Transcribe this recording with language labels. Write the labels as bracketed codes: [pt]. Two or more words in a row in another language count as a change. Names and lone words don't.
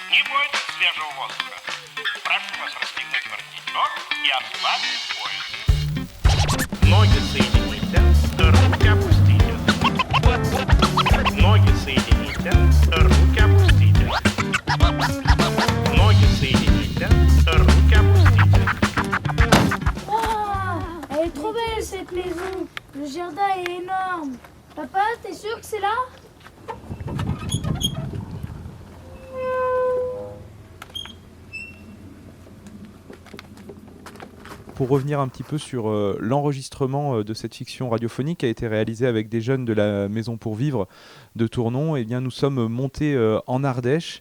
[ru] не будет свежего воздуха. Прошу вас расстегнуть воротничок и ослабить пояс. Ноги соедините, руки опустите. Ноги соедините, руки опустите. Ноги соедините, руки опустите. [fr] Waouh, elle est trop belle cette maison. Le jardin est énorme. Papa, t'es sûr que c'est là? Pour revenir un petit peu sur l'enregistrement de cette fiction radiophonique qui a été réalisée avec des jeunes de la Maison pour Vivre de Tournon, eh bien, nous sommes montés en Ardèche.